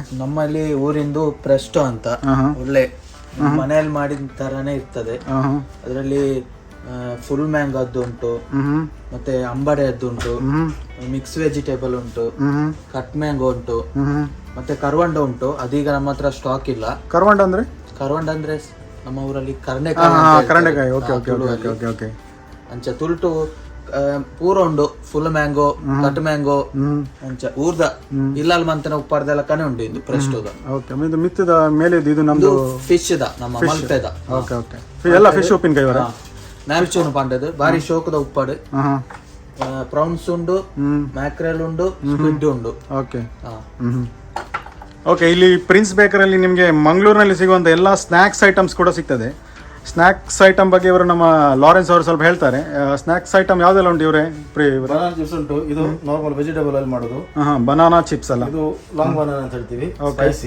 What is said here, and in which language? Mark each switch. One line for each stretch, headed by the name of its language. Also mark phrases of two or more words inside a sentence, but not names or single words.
Kannada: ನಮ್ಮಲ್ಲಿ ಊರಿಂದು ಪ್ರೆಸ್ಟೋ ಅಂತ ಒಳ್ಳೆ ಮನೆಯಲ್ಲಿ ಮಾಡಿದ ತರಾನೇ ಇರ್ತದೆ. ಅದರಲ್ಲಿ
English: full mangoದ್ದು
Kannada: ಉಂಟು, ಮತ್ತೆ ಅಂಬಡೆಯದ್ದು ಉಂಟು,
English: mix vegetable
Kannada: ಉಂಟು,
English: cut mango
Kannada: ಉಂಟು, ಮತ್ತೆ ಕರ್ವಂಡ ಉಂಟು. ಅದೀಗ ನಮ್ಮ ಹತ್ರ ಸ್ಟಾಕ್ ಇಲ್ಲ. ಕರ್ವಂಡ ಅಂದ್ರೆ ನಮ್ಮ ಊರಲ್ಲಿ ಕರ್ನೆಕಾಯಿ.
Tulu: ಅಂಚ ತುಲ್ಟು ಪೂರ ಉಂಡು.
English: full mango, cut mango
Tulu: ಅಂಚ ಊರ್ದ ಇಲ್ಲಲ್ ಮಂತನ ಉಪ್ಪಾರ್ದೆಲ್ಲ ಕನೆ ಉಂಡು. ಇದು ಪ್ರೆಸ್ಟೋದ.
Kannada: ಮಿತ್ತದ ಮೇಲೆ ಇದು ನಮ್ದು
Tulu: ಫಿಶ್ ದ, ನಮ್ಮ ಮಲ್ಪೆದ ಎಲ್ಲ ಫಿಶ್ ಉಪ್ಪಿನಕಾಯಿ ವರ ನಾಲ್ಚೂನು ಪಾಂಡದು ಬಾರಿ ಶೋಕದ ಉಪ್ಪಾಡು. ಪ್ರೌನ್ಸ್ ಉಂಡು, ಮ್ಯಾಕ್ರೆಲ್ ಉಂಡು, ಸ್ಕ್ವಿಡ್ ಉಂಡು.
Kannada: ಓಕೆ, ಇಲ್ಲಿ ಪ್ರಿನ್ಸ್ ಬೇಕರಲ್ಲಿ ನಿಮಗೆ ಮಂಗಳೂರಿನಲ್ಲಿ ಸಿಗುವಂಥ ಎಲ್ಲ
English: snacks items
Kannada: ಕೂಡ ಸಿಗ್ತದೆ.
English: snacks item
Kannada: ಬಗ್ಗೆ ಇವರು ನಮ್ಮ ಲಾರೆನ್ಸ್ ಅವರು ಸ್ವಲ್ಪ ಹೇಳ್ತಾರೆ.
English: snacks item
Kannada: ಯಾವ್ದೆಲ್ಲ ಉಂಟು ಇವರೇ?
English: banana chips
Kannada: ಉಂಟು, ಇದು
English: normal vegetable
Kannada: ಅಲ್ಲಿ ಮಾಡೋದು.
English: banana chips
Kannada: ಅಲ್ಲ, ಇದು
English: long banana
Kannada: ಅಂತ ಹೇಳ್ತೀವಿ, ಸ್ಪೈಸಿ.